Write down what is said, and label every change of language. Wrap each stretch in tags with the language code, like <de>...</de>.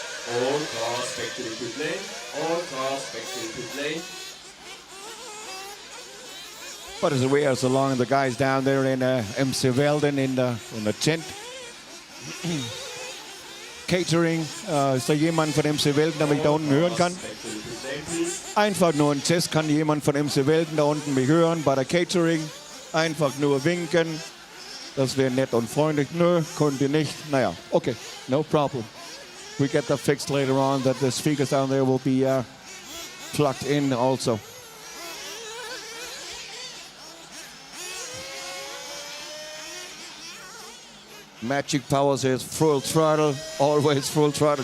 <en>All cars back to the pit lane. All cars back to the pit lane. But as we are so long, the guys down there in MC Welden in the tent.</en> <de>Catering, ist da jemand von MC Welden, der mich da unten hören kann? Einfach nur ein Test, kann jemand von MC Welden da unten mich hören bei der Catering? Einfach nur winken. Das wäre nett und freundlich. Nö, konnte nicht. Naja,</de> <en>okay, no problem. We get that fixed later on, that the speakers down there will be plugged in also. Magic Power says full throttle, always full throttle.</en>